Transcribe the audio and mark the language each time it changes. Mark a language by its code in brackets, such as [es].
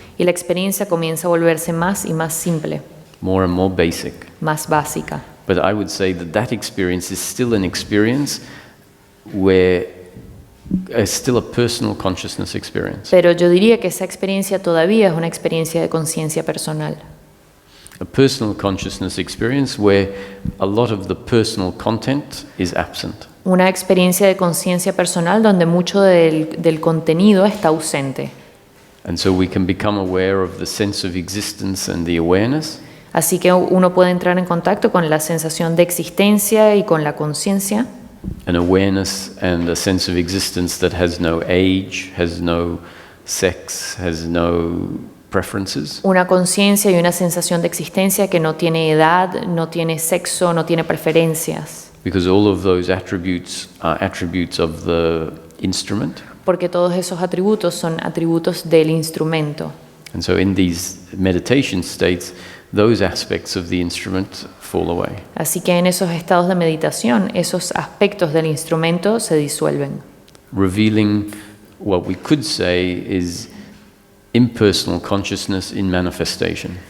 [es] Y la experiencia comienza a volverse más y más simple, [en] more and more basic. [es] más básica. [en] But I would say that experience is still an experience where it's still a personal consciousness experience. [es] Pero yo diría que esa experiencia todavía es una experiencia de conciencia personal. [en] A personal consciousness experience where a lot of the personal content is absent. [es] Una experiencia de conciencia personal donde mucho del contenido está ausente. [en] And so we can become aware of the sense of existence and the awareness, [es] Así que uno puede entrar en contacto con la sensación de existencia y con la conciencia. [en] an awareness and a sense of existence that has no age, has no sex, has no preferences. [es] Una conciencia y una sensación de existencia que no tiene edad, no tiene sexo, no tiene preferencias. [en] Because all of those attributes are attributes of the instrument. [es] Porque todos esos atributos son atributos del instrumento. [en] And so in these meditation states, those aspects of the instrument fall away. [es] Así que en esos estados de meditación, esos aspectos del instrumento se disuelven, [en] Revealing what we could say is impersonal consciousness in manifestation.